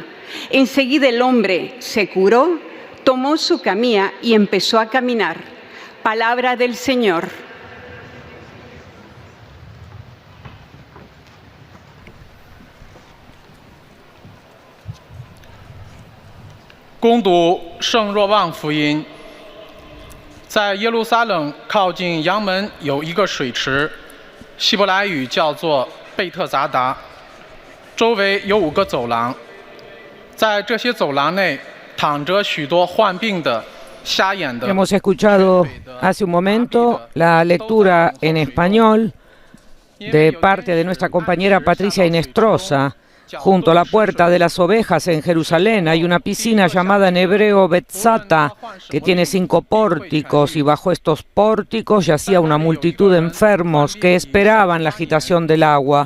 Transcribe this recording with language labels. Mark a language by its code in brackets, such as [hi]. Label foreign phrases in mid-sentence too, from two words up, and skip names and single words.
[es] Enseguida el hombre se curó, tomó su camilla y empezó a caminar. Palabra del Señor. [zh] Gongdu 圣若望福音，在耶路撒冷靠近阳门有一个水池，希伯来语叫做贝特杂达，周围有5个走廊，在这些走廊内躺着许多患病的、瞎眼的。 [es] Hemos escuchado hace un momento la lectura en español de parte de nuestra compañera Patricia Inestrosa. Junto a la puerta de las ovejas en Jerusalén hay una piscina llamada en hebreo Betzata, que tiene 5 pórticos, y bajo estos pórticos yacía una multitud de enfermos que esperaban la agitación del agua.